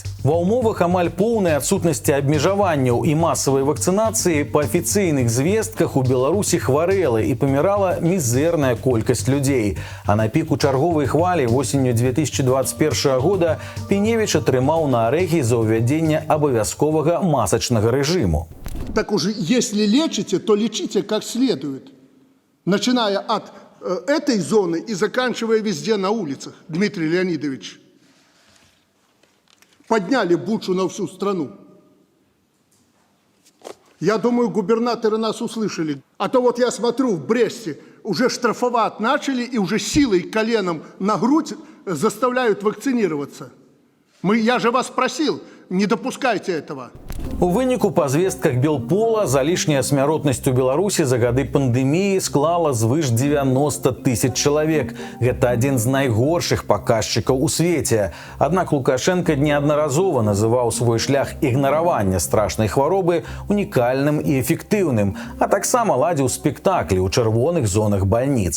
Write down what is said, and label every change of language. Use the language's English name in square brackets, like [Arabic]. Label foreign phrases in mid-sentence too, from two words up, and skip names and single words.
[Belarusian] Ва ўмовах амаль поўнай адсутнасці абмежаванняў і масавай вакцынацыі па афіцыйных звестках у Беларусі хварэла і памірала мізэрная колькасць людзей. А на піку чарговай хвалі восенню 2021 года Піневіч атрымаў на арэхі за ўвядзенне абавязковага масачнага рэжыму. [Russian] Так уже, если лечите, то лечите как следует. Начиная от этой зоны и заканчивая везде на улицах, Дмитрий Леонидович. Подняли бучу на всю страну. Я думаю, губернаторы нас услышали. А то вот я смотрю, в Бресте уже штрафовать начали и уже силой коленом на грудь заставляют вакцинироваться. Я же вас просил, не допускайте этого. [Belarusian] У выніку па звестках Белпола залішняя смяротнасць у Беларусі за гады пандэміі склала звыш 90 000 чалавек. Гэта адзін з найгоршых паказчыкаў у свеце. Аднак Лукашенко неаднаразова называў свой шлях ігнаравання страшнай хваробы унікальным і эфектыўным, а таксама ладзіў спектаклі ў чырвоных зонах бальніц.